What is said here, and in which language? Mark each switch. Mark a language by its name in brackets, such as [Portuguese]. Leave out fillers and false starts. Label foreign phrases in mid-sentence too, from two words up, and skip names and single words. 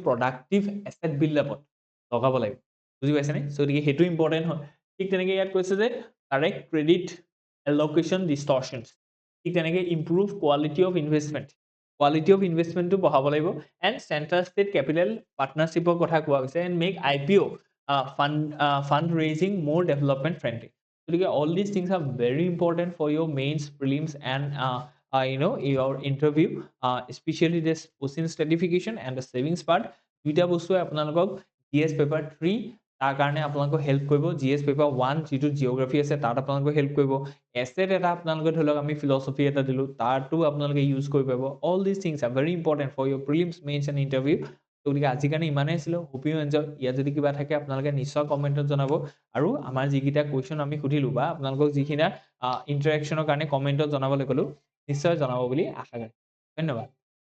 [English] productive asset buildup [Assamese] লগাব লাগিব বুজি পাইছেনে চ' গতিকে সেইটো ইম্পৰ্টেণ্ট হয় ঠিক তেনেকৈ ইয়াত কৈছে যে [English] correct credit allocation distortions [Assamese] ঠিক তেনেকৈ [English] improve quality of investment quality of investment [Assamese] বঢ়াব লাগিব [English] and central state capital partnership [Assamese] কথা কোৱা হৈছে [English] and make IPO fund raising more development friendly গতিকে all these things are very important for your mains prelims and your interview especially this question stratification and the savings part [Assamese] দুইটা বস্তুৱে আপোনালোকক [English] GS paper [Assamese] 3 তাৰ কাৰণে আপোনালোকক হেল্প কৰিব [English] GS paper [Assamese] 1 যিটো জিওগ্ৰাফি আছে তাত আপোনালোকক হেল্প কৰিব এছেট এটা আপোনালোকে ধৰি লওক আমি ফিলচফি এটা দিলো তাতো আপোনালোকে ইউজ কৰিব পাৰিব [English] all these things are very important for your prelims mains and interview [Assamese] গতিকে আজিৰ কাৰণে ইমানেই আছিলে [English] hope you enjoy [Assamese] ইয়াত যদি কিবা থাকে আপোনালোকে নিশ্চয় কমেণ্টত জনাব আৰু আমাৰ যিকেইটা কুৱেশ্যন আমি সুধিলোঁ বা আপোনালোকক যিখিনি ইণ্টাৰেকশ্যনৰ কাৰণে কমেণ্টত জনাবলৈ ক'লোঁ নিশ্চয় জনাব বুলি আশা কৰিছোঁ ধন্যবাদ